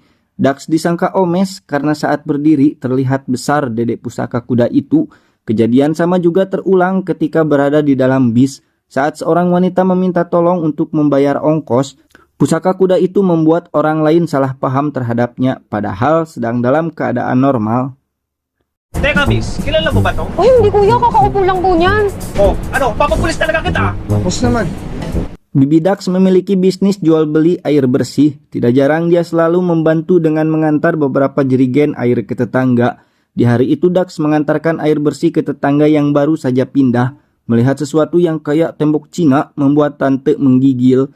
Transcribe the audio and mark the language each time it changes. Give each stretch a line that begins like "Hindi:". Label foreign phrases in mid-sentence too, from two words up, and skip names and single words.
Indonesian: Dax disangka omes karena saat berdiri terlihat besar dedek pusaka kuda itu. Kejadian sama juga terulang ketika berada di dalam bis. Saat seorang wanita meminta tolong untuk membayar ongkos, pusaka kuda itu membuat orang lain salah paham terhadapnya padahal sedang dalam keadaan normal.
Filipino: Teka, miss, kilala mo ba to? Oh, hindi kuya, kakaupo lang po niyan. Oh, ano, papapulis talaga kita. Tapos naman.
Indonesian: Bibi Dax memiliki bisnis jual beli air bersih. Tidak jarang dia selalu membantu dengan mengantar beberapa jerigen air ke tetangga. Di hari itu Dax mengantarkan air bersih ke tetangga yang baru saja pindah. Melihat sesuatu yang kayak tembok Cina membuat tante menggigil.